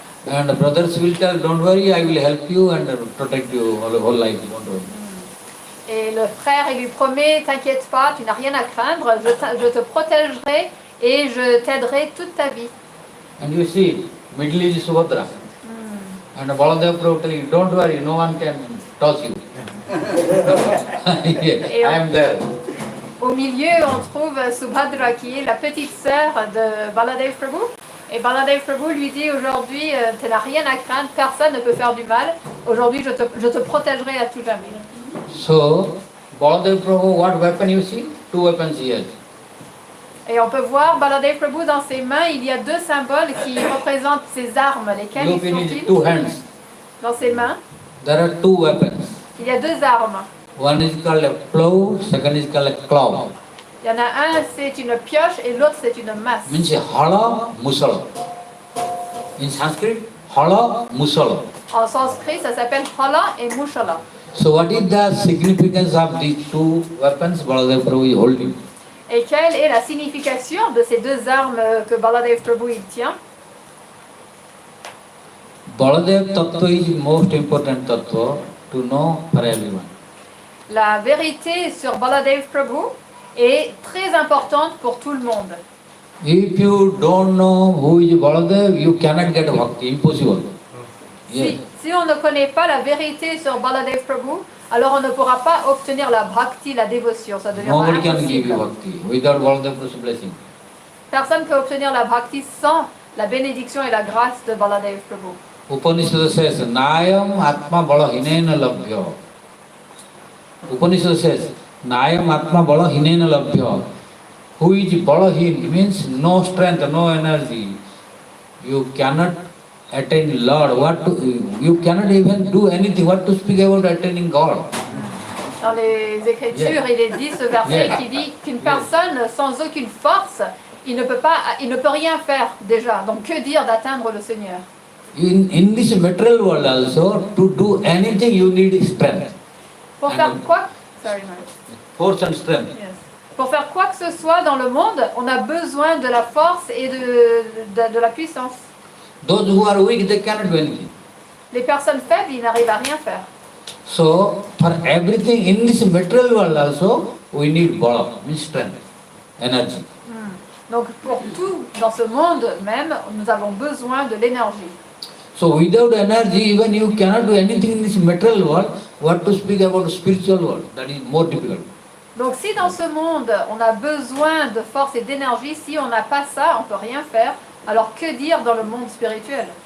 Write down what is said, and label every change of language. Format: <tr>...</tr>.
<en>And the brothers will tell, don't worry, I will help you and protect you all whole life. Don't worry.</en> <fr>Et le frère, il lui promet, t'inquiète pas, tu n'as rien à craindre, je te protégerai et je t'aiderai toute ta vie.</fr> <en>And you see, middle is Subhadra. And Baladeva Prabhu telling, don't worry, no one can touch you. I am there.</en> <fr>Au milieu, on trouve Subhadra qui est la petite sœur de Baladeva Prabhu. Et Baladeva Prabhu lui dit aujourd'hui, tu n'as rien à craindre, personne ne peut faire du mal. Aujourd'hui, je te protégerai à tout jamais.</fr> <en>So, Baladeva Prabhu, what weapon you see? 2 weapons he has.</en> <fr>Et on peut voir Baladeva Prabhu dans ses mains, il y a deux symboles qui représentent ses armes. Lesquelles</fr> <en>Look in his</en> <fr>sont-ils?</fr> <en>two hands.</en> <fr>Dans ses mains,</fr> <en>There are two weapons.</en> <fr>il y a deux armes.</fr> <en>One is called a plow, second is called a claw.</en> <fr>Il y en a un, c'est une pioche et l'autre, c'est une masse.</fr> <en>Means hala, musala. In Sanskrit, hala, musala.</en> <fr>En sanskrit, ça s'appelle hala et mushala.</fr> <en>So what is the significance of these two weapons Baladeva Prabhu is holding?</en> <fr>Et quelle est la signification de ces deux armes que Baladeva Prabhu il tient?</fr> <en>Baladev Tattva is most important Tattva to know for everyone.</en> <fr>La vérité sur Baladeva Prabhu est très importante pour tout le monde.</fr> <en>If you don't know who is Baladev, you cannot get bhakti. Impossible. Yes.</en> <fr>Si on ne connaît pas la vérité sur Baladeva Prabhu, alors on ne pourra pas obtenir la bhakti, la dévotion. Ça deviendra</fr> <en>Nobody can give you</en> <fr>impossible.</fr> <en>bhakti without Baladev Prabhu's blessing.</en> <fr>Personne ne peut obtenir la bhakti sans la bénédiction et la grâce de Baladeva Prabhu.</fr> <en>Upanishad says,</en> <sa>Nayam Atma Bala Hinena Labhya.</sa> <en>Upanishad says,</en> <sa>Nayam Atma Bala Hinena Labhya.</sa> <en>Who is Balahin means no strength, no energy. You cannot attain Lord. You cannot even do anything. What to speak about attaining God?</en> <fr>Dans les Écritures, il est dit ce verset qui dit qu'une personne sans aucune force, il ne peut rien faire déjà. Donc que dire d'atteindre le Seigneur?</fr> <en>In this material world also, to do anything you need strength.</en> <fr>Pour faire quoi?</fr> <en>Sorry, Mary. Force and strength. Yes.</en> <fr>Pour faire quoi que ce soit dans le monde, on a besoin de la force et de la puissance.</fr> <en>Those who are weak, they cannot do anything.</en> <fr>Les personnes faibles, ils n'arrivent à rien faire.</fr> <en>So, for everything in this material world also, we need bala, means strength, energy.</en> <fr>Donc pour tout dans ce monde même, nous avons besoin de l'énergie.</fr> <en>So, without energy, even you cannot do anything in this material world. What to speak about spiritual world? That is more difficult.</en> <fr>Donc si dans ce monde, on a besoin de force et d'énergie, si on n'a pas ça, on ne peut rien faire. Alors que dire dans le monde spirituel?</fr>